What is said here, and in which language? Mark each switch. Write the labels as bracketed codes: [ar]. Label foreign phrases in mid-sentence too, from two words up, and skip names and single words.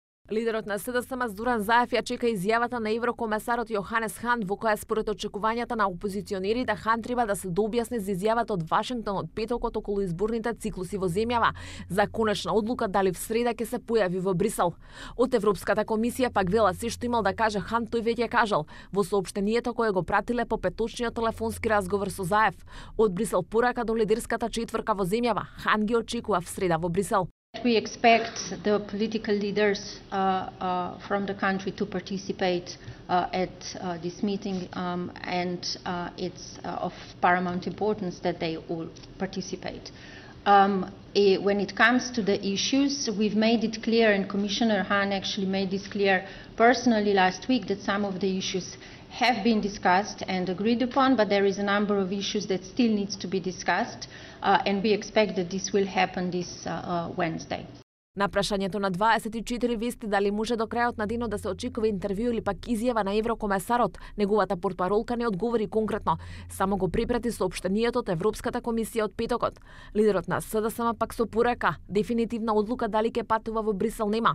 [mk] Лидерот на СДСМ Зоран Заев ја чека изјавата на еврокомесарот Јоханес Хан, во која според очекувањата на опозиционерите Хан треба да се дообјасни за изјавата од Вашингтон од петокот околу изборните циклуси во земјава, за конечна одлука дали в среда ќе се појави во Брисел. Од Европската комисија пак вела се што имал да каже Хан, тој веќе кажал во соопштението кое го пратиле по петочниот телефонски разговор со Заев. Од Брисел порака до лидерската четврка во земјава, Хан ги очекува в среда во Брисел. [en] We expect the political leaders from the country to participate at this meeting, and it's of paramount importance that they all participate. When it comes to the issues, we've made it clear, and Commissioner Hahn actually made this clear personally last week, that some of the issues have been discussed and agreed upon, but there is a number of issues that still needs to be discussed, and we expect that this will happen this Wednesday. [mk] На прашањето на 24 вести дали може до крајот на денот да се очекува интервју или пак изјава на еврокомесарот, неговата портпаролка не одговори конкретно, само го препрати соопштението од Европската комисија од петокот. Лидерот на СДСМ пак со порака, дефинитивна одлука дали ќе патува во Брисел нема.